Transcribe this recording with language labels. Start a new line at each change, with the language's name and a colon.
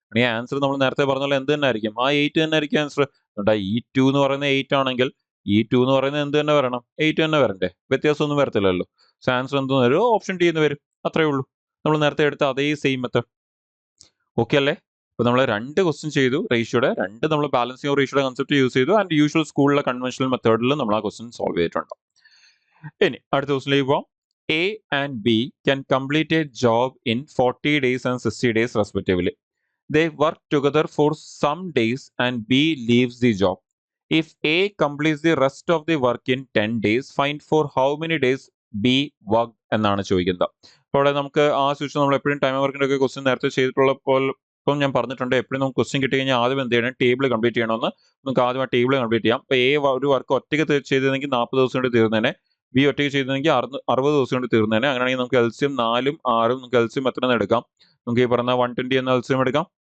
Malayalam: ഈ ആൻസർ നമ്മൾ നേരത്തെ പറഞ്ഞ പോലെ എന്ത് തന്നെ ആയിരിക്കും, ആ 8 തന്നെ ആയിരിക്കും ആൻസർ. ഈ 2 എന്ന് പറയുന്നത് 8 ആണെങ്കിൽ ഈ 2 എന്ന് പറയുന്നത് എന്ത് തന്നെ വരണം, 8 തന്നെ വരണ്ടേ, വ്യത്യാസമൊന്നും വരത്തില്ലല്ലോ. സോ ആൻസർ എന്ത് വരും, ഓപ്ഷൻ ഡി എന്ന് വരും. അത്രേ ഉള്ളൂ, നമ്മൾ നേരത്തെ എടുത്ത അതേ സെയിം മെത്തേഡ്. ഓക്കെ അല്ലേ. അപ്പൊ നമ്മൾ 2 ക്വസ്റ്റ്യൻ ചെയ്തു റേഷ്യോയുടെ, 2 നമ്മൾ ബാലൻസിങ് റേഷ്യോയുടെ കൺസെപ്റ്റ് യൂസ് ചെയ്തു. ആൻഡ് യൂഷ്വൽ സ്കൂളിലെ കൺവെൻഷണൽ മെത്തേഡിൽ നമ്മൾ ആ ക്വസ്റ്റ്യൻ സോൾവ് ചെയ്തിട്ടുണ്ട്. ഇനി അടുത്ത ക്വസ്റ്റ്യനിലേക്ക് പോവാം.
English: A and B can complete a job in 40 days and 60 days respectively. They work together for some days and B leaves the job. If A completes the rest of the work in 10 days, find for how many days B worked
Malayalam: എന്നാണ് ചോദിക്കുന്നത്. അപ്പോൾ അവിടെ നമുക്ക് ആ system നമ്മൾ എപ്പോഴും time വർക്കിന്റെ ഒക്കെ ക്വസ്റ്റ്യൻ നേരത്തെ ചെയ്തിട്ടുള്ള പോലെ ഇപ്പം ഞാൻ പറഞ്ഞിട്ടുണ്ട്, എപ്പോഴും നമുക്ക് ക്വസ്റ്റ്യൻ കിട്ടി കഴിഞ്ഞാൽ ആദ്യം എന്ത് ചെയ്യണം, ടേബിൾ കംപ്ലീറ്റ് ചെയ്യണമെന്ന്. നമുക്ക് ആദ്യം ആ ടേബിൾ കംപ്ലീറ്റ് ചെയ്യാം. അപ്പോൾ എ ഒരു വർക്ക് ഒറ്റയ്ക്ക് ചെയ്തിരുന്നെങ്കിൽ 40 ദിവസം കൊണ്ട് തീർന്നേനെ, ബി ഒറ്റയ്ക്ക് ചെയ്തിരുന്നെങ്കിൽ 60 ദിവസം കൊണ്ട് തീർന്നേനെ. അങ്ങനെയാണെങ്കിൽ നമുക്ക് എൽസിയം 4ഉം 6ഉം നമുക്ക് എൽസിയം എത്ര എടുക്കാം, നമുക്ക് ഈ പറഞ്ഞ 120 എന്ന എൽസിയം എടുക്കാം.